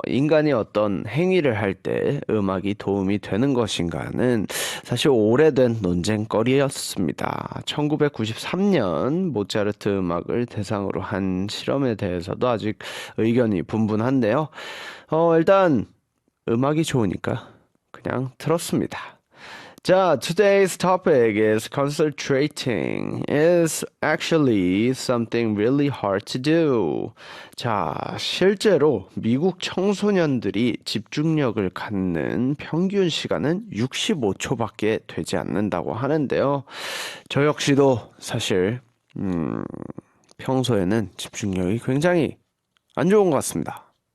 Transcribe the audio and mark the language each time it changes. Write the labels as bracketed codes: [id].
[ko] 인간이 어떤 행위를 할 때 음악이 도움이 되는 것인가는 사실 오래된 논쟁거리였습니다. 1993년 모차르트 음악을 대상으로 한 실험에 대해서도 아직 의견이 분분한데요. 일단 음악이 좋으니까 그냥 들었습니다. [en] 자, today's topic is concentrating is actually something really hard to do. [ko] 자, 실제로 미국 청소년들이 집중력을 갖는 평균 시간은 65초밖에 되지 않는다고 하는데요. 저 역시도 사실 평소에는 집중력이 굉장히 안 좋은 것 같습니다.